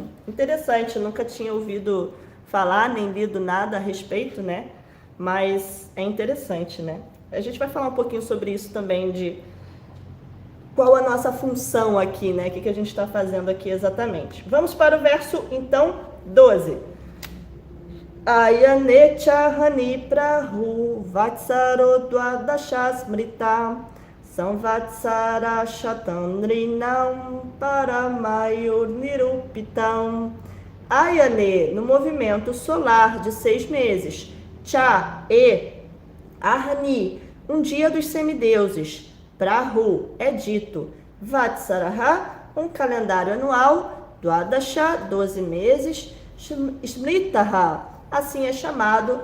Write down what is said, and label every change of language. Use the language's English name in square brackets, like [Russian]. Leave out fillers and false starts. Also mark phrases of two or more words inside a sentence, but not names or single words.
[Portuguese] Interessante, nunca tinha ouvido falar, nem lido nada a respeito, né? Mas é interessante, né? A gente vai falar um pouquinho sobre isso também, de qual a nossa função aqui, né? O que a gente está fazendo aqui exatamente. Vamos para o verso, então, 12. [Sanskrit] अयने च अहनि प्राहुर् वत्सरो द्वादश स्मृतः संवत्सर शतं नॄणां परमायुर् निरूपितम्. [Portuguese] Ayane, no movimento solar de 6 meses. [Sanskrit] च, अहनि, [Portuguese] um dia dos semideuses. Prahu, é dito. Vatsaraha, um calendário anual. Dwadasha, 12 meses. Smritaha, assim é chamado.